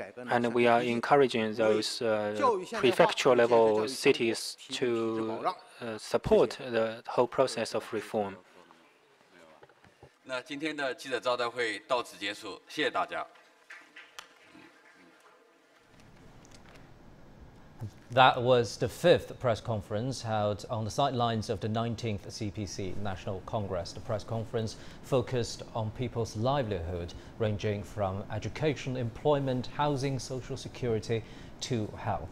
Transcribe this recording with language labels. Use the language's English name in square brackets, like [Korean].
[English] And we are encouraging those prefecture-level cities to support the whole process of reform. [Chinese] 那今天的记者招待会到此结束，谢谢大家。 [English] That was the 5th press conference held on the sidelines of the 19th CPC National Congress. The press conference focused on people's livelihood, ranging from education, employment, housing, social security to health.